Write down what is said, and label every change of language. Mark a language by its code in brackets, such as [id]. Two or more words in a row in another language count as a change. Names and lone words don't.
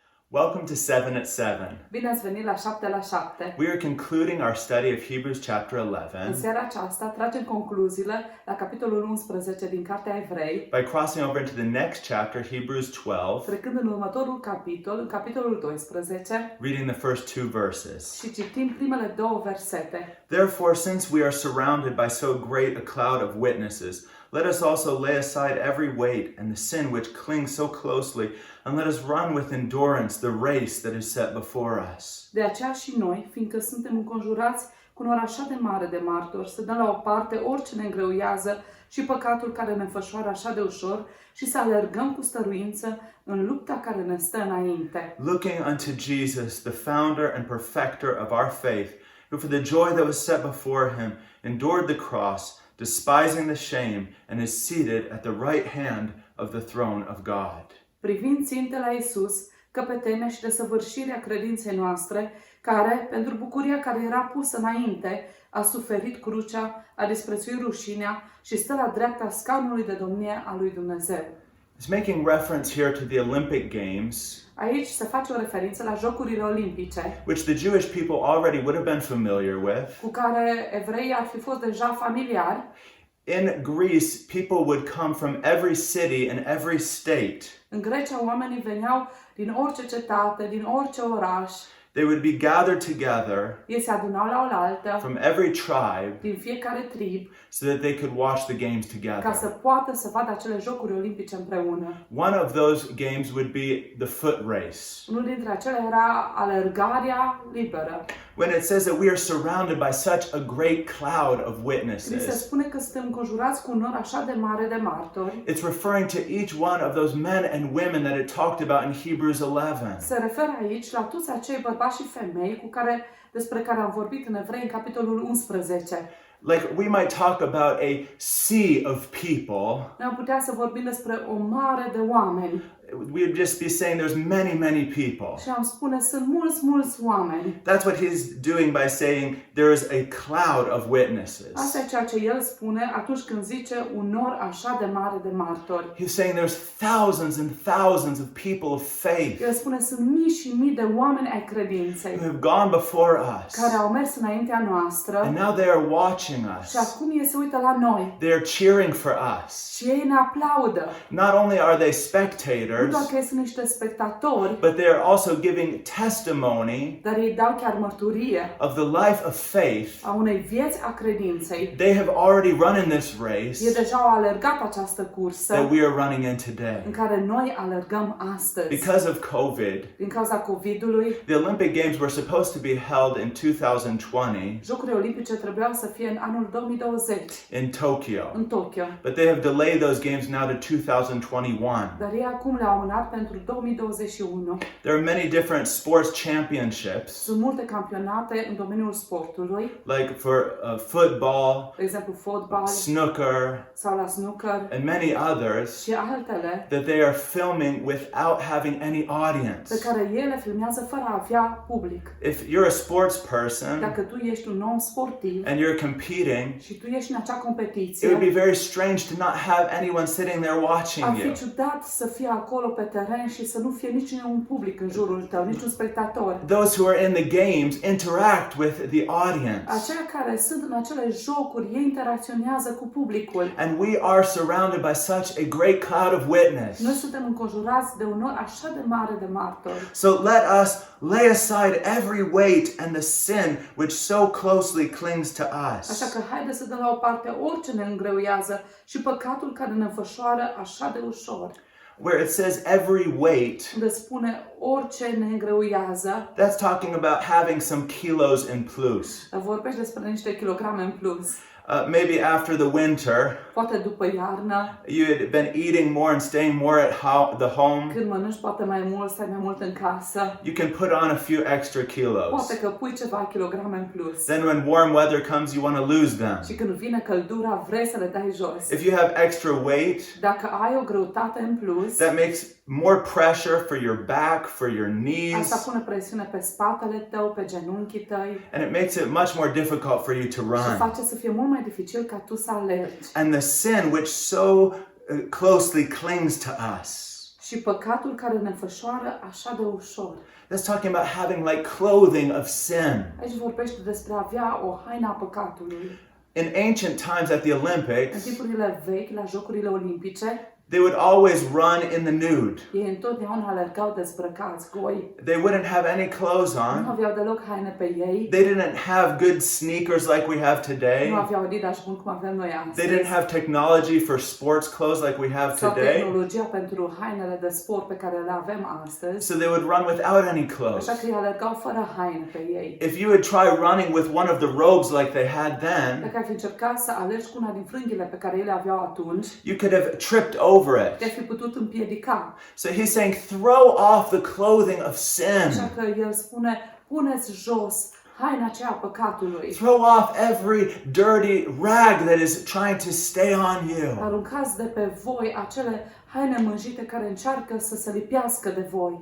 [en] Welcome to 7 at 7. [ro] Bine ați venit la 7 la 7. [en] We are concluding our study of Hebrews chapter [ro] În 11 seara aceasta tragem concluziile la capitolul 11 din Cartea Evrei, [en] by crossing over into the next chapter, Hebrews 12, [ro] trecând în următorul capitol, în capitolul 12, [en] reading the first two verses. [ro] și citim primele două versete. [en] Therefore, since we are surrounded by so great a cloud of witnesses, let us also lay aside every weight and the sin which clings so closely, and let us run with endurance the race that is set before us. [ro] De aceea și noi, fiindcă suntem înconjurați cu un număr așa de mare de martori, să dăm la o parte orice ne îngreuiază și păcatul care ne înfășoară așa de ușor și să alergăm cu stăruință în lupta care ne stă înainte. [en] Looking unto Jesus, the founder and perfecter of our faith, who for the joy that was set before him endured the cross, despising the shame, and is seated at the right hand of the throne of God. [ro] Privind ținte la Iisus, căpetenia și desăvârșirea credinței noastre, care, pentru bucuria care era pusă înainte, a suferit crucea, a disprețuit rușinea și stă la dreapta scaunului de domnie a lui Dumnezeu. [en] It's making reference here to the Olympic Games, [ro] Aici se face o referință la Jocurile Olimpice, [en] which the Jewish people already would have been familiar with. [ro] cu care evreii ar fi fost deja familiari. [en] In Greece, people would come from every city and every state. [ro] În Grecia oamenii veneau din orice cetate, din orice oraș, [en] They would be gathered together [ro] ei se adunau la oaltă, [en] from every tribe [ro] din fiecare trib, [en] so that they could watch the games [ro] ca să [en] together. [ro] poată să vadă acele Jocuri Olimpice împreună. [en] One of those games would be the foot race. [ro] Unul dintre acele era alergarea liberă. [en] When it says that we are surrounded by such a great cloud of [ro] Când se [en] witnesses, [ro] spune că suntem înconjurați cu un nor așa de mare de martori, [en] it's referring to each one of those men and women that it talked about in Hebrews 11. [ro] se referă aici la toți acei bărbați și femei despre care am vorbit în Evrei în capitolul 11. [en] Like we might talk about a sea of people. [ro] Noi am putea să vorbim despre o mare de oameni [en] We would just be saying there's many, many people. [ro] și am spune sunt mulți oameni. [en] That's what he's doing by saying there is a cloud of witnesses. [ro] Asta e ceea ce el spune atunci când zice un nor așa de mare de martori. [en] He's saying there's thousands and thousands of people of faith [ro] El spune sunt mii și mii de oameni ai credinței [en] who have gone before us. [ro] care au mers înaintea noastră [en] And now they are watching [ro] și [en] us. [ro] acum ei se uită la noi [en] They are cheering for us. [ro] și ei ne aplaudă. [en] Not only are they [ro] Nu [en] spectators, [ro] doar că ei sunt niște spectatori, [en] but they are also giving testimony [ro] dar ei dau chiar mărturie [en] of the life of faith. [ro] a unei vieți a credinței. [en] They have already run in this [ro] Ei [en] race [ro] deja au alergat această cursă [en] that we are running in [ro] în [en] today. [ro] care noi alergăm astăzi. [en] Because of COVID, [ro] Din cauza COVID-ului, [en] the Olympic Games were supposed to be held in 2020 [ro] Jocurile Olimpice trebuiau să fie în anul 2020 [en] in Tokyo. [ro] în Tokyo. [en] But they have delayed those games now to 2021. [ro] Dar ei acum le-au amânat pentru 2021. [en] There are many different sports championships, [ro] Sunt multe campionate în domeniul sportului, [en] like for football, [ro] de exemplu fotbal [en] snooker, [ro] sau la snooker [en] and many others [ro] și altele, [en] that they are filming without having any audience. [ro] pe care ele filmează fără a avea public. [en] If you're a sports person [ro] Dacă tu ești un om sportiv [en] and you're competing, [ro] și tu ești în acea [en] it [ro] competiție, [en] would be very strange to not have anyone sitting there [ro] ar [en] watching [ro] fi [en] you. [ro] ciudat să fie acolo pe teren și să nu fie niciun public în jurul tău, niciun spectator. [en] Those who are in the games interact with the audience. [ro] Aceia care sunt în acele jocuri, ei interacționează cu publicul. [en] And we are surrounded by such a great cloud of [ro] Noi [en] witness. [ro] suntem înconjurați de un nor așa de mare de martori. [en] So let us lay aside every weight and the sin which so closely clings to [ro] Așa [en] us. [ro] că haide să dăm la o parte orice ne îngreuiază și păcatul care ne înfășoară așa de ușor. [en] Where it says every weight, [ro] Unde spune orice ne îngreuiază, [en] that's talking about having some kilos in plus. [ro] vorbește despre niște kilograme în plus. [en] Maybe after the winter, [ro] Poate după iarnă, [en] you had been eating more and staying more at the home. [ro] când mănânci poate mai mult, stai mai mult în casă, [en] You can put on a few extra kilos. [ro] poate că pui ceva kilograme în plus. [en] Then when warm weather comes, you want to lose them. [ro] Și când vine căldura, vrei să le dai jos. [en] If you have extra weight, [ro] Dacă ai o greutate în plus, [en] that makes more pressure for your back, for your [ro] asta [en] knees, [ro] pune presiune pe spatele tău, pe genunchii tăi [en] and it makes it much more difficult for you to [ro] și [en] run. [ro] face să fie mult mai dificil ca tu să alergi. [en] And the sin which so closely clings to us. [ro] și păcatul care ne înfășoară așa de ușor. [en] That's talking about having like clothing of sin. [ro] Aici vorbește despre a avea o haină a păcatului. [en] In ancient times at the [ro] În [en] Olympics, [ro] timpurile vechi, la Jocurile Olimpice, [en] they would always run in the nude. [ro] ei întotdeauna alergau dezbrăcați, goi. [en] They wouldn't have any clothes [ro] Nu [en] on. [ro] aveau deloc haine pe ei. [en] They didn't have good sneakers like we have [ro] Nu [en] today. [ro] aveau Adidas bun cum avem noi [en] They [ro] astăzi. [en] didn't have technology for sports clothes like we have [ro] Sau [en] today. [ro] tehnologia pentru hainele de sport pe care le avem astăzi. [en] So they would run without any clothes. [ro] Așa că ei alergau fără haine pe ei. [en] If you would try running with one of the robes like they had then, [ro] Dacă ai fi încercat să alergi cu una din frânghile pe care ei le aveau atunci, [en] you could have tripped over [ro] te-ai [en] it. [ro] fi putut împiedica. [en] So he's saying, throw off the clothing of [ro] Așa [en] sin. [ro] că el spune, puneți jos haina aceea a păcatului. [en] Throw off every dirty rag that is trying to stay on you. [ro] Aruncați de pe voi acele haine mânjite care încearcă să se lipească de voi.